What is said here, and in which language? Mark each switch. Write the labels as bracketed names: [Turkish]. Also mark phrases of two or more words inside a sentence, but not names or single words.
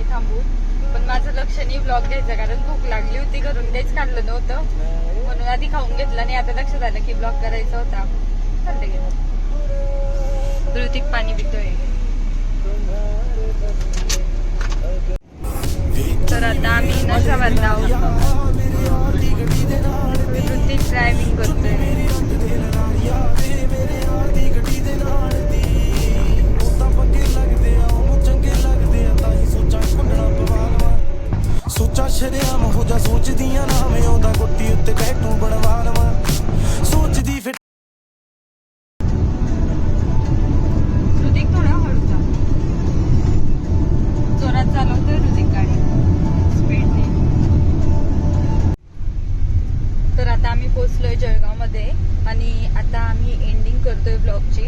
[Marathi] पण माझं असं लक्षणी ब्लॉग घ्यायचा, कारण भूक लागली होती, घरून काहीच काढलं नव्हतं म्हणून आधी खाऊन घेतलं आणि आता लक्षात आलं की ब्लॉग करायचा होता. चालते गेलं. ऋतिक पाणी पितोय. तर आता आम्ही नशावर आहोत. ऋतिक ड्रायव्हिंग करतोय. [Punjabi] ਸੋਚਾਂ ਸ਼ਰਿਆਮ ਹੋ ਜਾ ਸੋਚਦੀਆਂ ਨਾ ਮੈਂ ਉਹਦਾ ਗੁੱਟੀ ਉੱਤੇ ਟੈਟੂ ਬਣਵਾ ਲਵਾਂ ਸੋਚਦੀ ਫਿਰ [Marathi] ऋतिक थोडा हळू चाल. जोरात चालवतोय ऋतिक गाडी स्पीडने. तर आता आम्ही पोहोचलोय जळगावमध्ये आणि आता आम्ही एंडिंग करतोय ब्लॉगची.